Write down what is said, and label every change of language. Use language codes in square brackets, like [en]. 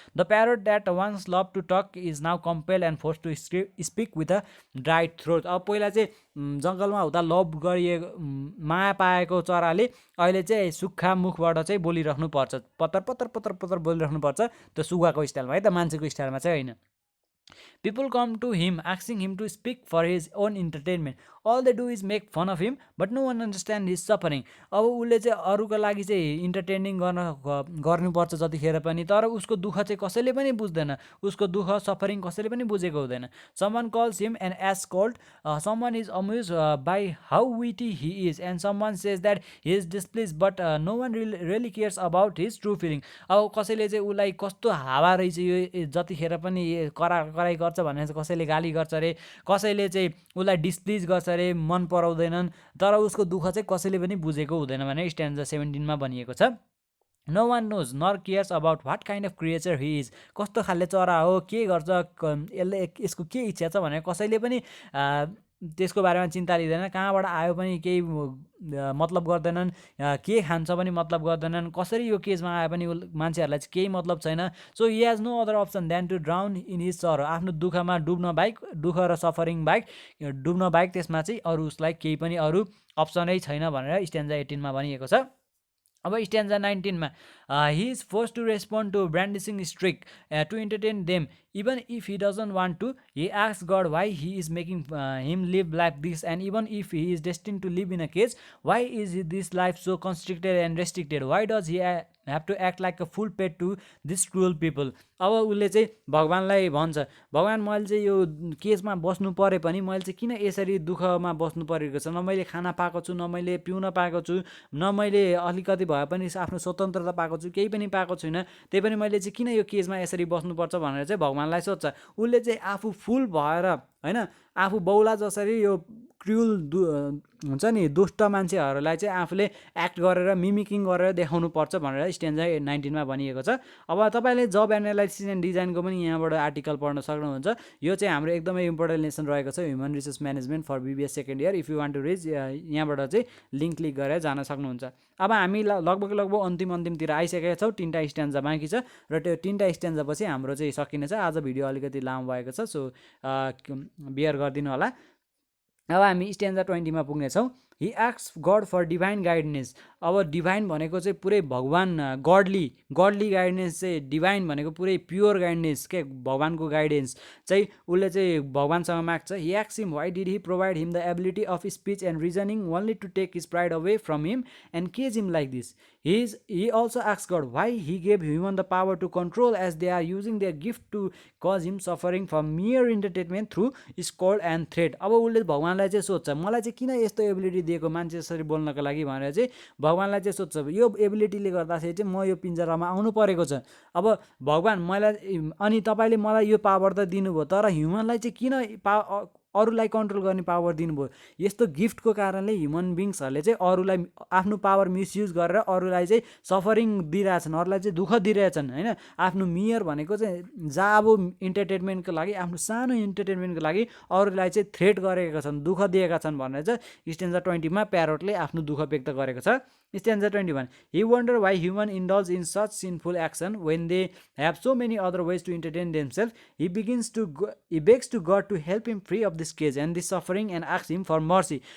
[en] The parrot that once love to talk is now compelled and force to speak with a dry throat. [ne] अब पहिला चाहिँ जङ्गलमा हुँदा love गरिएको माया पाएको चराले अहिले चाहिँ सुक्खा मुखबाट चाहिँ बोलिराख्नुपर्छ, पत्तर बोलिराख्नुपर्छ, त्यो सुगाको स्टाइलमा है त, मान्छेको स्टाइलमा चाहिँ होइन। [en] People come to him asking him to speak for his own entertainment. All they do is make fun of him, but no one understand his suffering. [ne] अब उसले चाहिँ अरूको लागि चाहिँ इन्टरटेनिङ गर्नुपर्छ जतिखेर पनि, तर उसको दुःख चाहिँ कसैले पनि बुझ्दैन, उसको दुःख सफरिङ कसैले पनि बुझेको हुँदैन. [en] Someone calls him an ass-cold, someone is amused by how witty he is, and someone says that he is displeased, but no one really cares about his true feeling. [ne] अब कसैले चाहिँ उसलाई कस्तो हावा रहेछ यो जतिखेर पनि कराई गर्छ भनेर चाहिँ कसैले गाली गर्छ रे, कसैले चाहिँ उसलाई डिस्प्लिज गर्छ रे, मन पराउँदैनन्, तर उसको दुःख चाहिँ कसैले पनि बुझेको हुँदैन भनेर स्ट्यान्जा 17 मा भनिएको छ. [en] No one knows nor cares about what kind of creature he is. [ne] कस्तो खाले चरा हो, के गर्छ, यसले यसको के इच्छा छ भनेर कसैले पनि त्यसको बारेमा चिन्ता लिँदैन, कहाँबाट आयो पनि केही मतलब गर्दैनन्, के खान्छ पनि मतलब गर्दैनन्, कसरी यो केजमा आए पनि मान्छेहरूलाई चाहिँ केही मतलब छैन. [en] So he has no other option than to drown in his sorrow. [ne] आफ्नो दुःखमा डुब्न बाहेक, दुःख र सफरिङ बाहेक, डुब्न बाहेक त्यसमा चाहिँ अरू उसलाई केही पनि अरू अप्सनै छैन भनेर स्ट्यान्जा 18 मा भनिएको छ. अब स्ट्यान्जा 19 मा [en] he is forced to respond to brandishing streak to entertain them. Even if he doesn't want to, he asks God why he is making him live like this, and even if he is destined to live in a cage, why is this life so constricted and restricted? Why does he have to act like a full pet to these cruel people? [ne] अब उसले चाहिँ भगवानलाई भन्छ, भगवान मैले चाहिँ यो केजमा बस्नु परे पनि मैले चाहिँ किन यसरी दुःखमा बस्नु परेको छ, न मैले खाना पाएको छु, न मैले पिउन पाएको छु, न मैले अलिकति भए पनि आफ्नो स्वतन्त्रता पाएको छु, केही पनि पाएको छुइनँ, त्यही पनि मैले चाहिँ किन यो केजमा यसरी बस्नुपर्छ भनेर चाहिँ भगवानलाई सोध्छ. उसले चाहिँ आफू फुल भएर हैन, आफू बौला जसरी यो क्रुअल हुन्छ नि दुष्ट मान्छेहरूलाई चाहिँ आफूले एक्ट गरेर मिमिकिङ गरेर देखाउनु पर्छ भनेर स्ट्यान्जा 19 मा भनिएको छ. अब तपाईँले जब एनालाइसिस एन्ड डिजाइनको पनि यहाँबाट आर्टिकल पढ्न सक्नुहुन्छ. यो चाहिँ हाम्रो एकदमै इम्पोर्टेन्ट लेसन रहेको छ, human resource management for BBS second year. [en] if you want to reach [ne] यहाँबाट चाहिँ लिङ्क क्लिक गरेर जान सक्नुहुन्छ. अब हामी लगभग अन्तिमतिर आइसकेका छौँ. 3टा स्ट्यान्जा बाँकी छ र त्यो 3टा स्ट्यान्जा पछि हाम्रो चाहिँ सकिनेछ. आज भिडियो अलिकति लामो भएको छ, सो बियर गरिदिनु होला. अब हामी स्ट्यान्जा 20 मा पुग्नेछौँ. [en] He asks God for divine guidance. [ne] अब डिभाइन भनेको चाहिँ पुरै भगवान, गडली गाइडेन्स चाहिँ, डिभाइन भनेको पुरै प्योर गाइडेन्स के, भगवानको गाइडेन्स चाहिँ उसले चाहिँ भगवानसँग माग्छ. [en] He asks him why did he provide him the ability of speech and reasoning only to take his pride away from him and cage him like this. He also asks God why he gave human the power to control as they are using their gift to cause him suffering for mere entertainment through scold and threat. [ne] अब उसले भगवानलाई चाहिँ सोध्छ, मलाई चाहिँ किन यस्तो ability दिएको मान्छे यसरी बोल्नको लागि भनेर चाहिँ भगवानलाई चाहिँ सोध्छ. यो एबिलिटीले गर्दाखेरि चाहिँ म यो पिन्जरामा आउनु परेको छ. अब भगवान मलाई, अनि तपाईँले मलाई यो पावर त दिनुभयो, तर ह्युमनलाई चाहिँ किन अरूलाई कन्ट्रोल गर्ने पावर दिनुभयो? यस्तो गिफ्टको कारणले ह्युमन बिङ्सहरूले चाहिँ अरूलाई आफ्नो पावर मिसयुज गरेर अरूलाई चाहिँ सफरिङ दिइरहेछन्, अरूलाई चाहिँ दुःख दिइरहेछन् हैन. आफ्नो मियर भनेको चाहिँ जाबो इन्टरटेनमेन्टको लागि, आफ्नो सानो इन्टरटेनमेन्टको लागि अरूलाई चाहिँ थ्रेट गरेका छन्, दुःख दिएका छन् भनेर चाहिँ स्ट्यान्जा 20 मा प्यारोटले आफ्नो दुःख व्यक्त गरेको छ. स्ट्यान्जा 21. [en] He wonder why human indulge in such sinful action when they have so many other ways to entertain themselves. He begs to God to help him free of this cage and this suffering and asks him for mercy.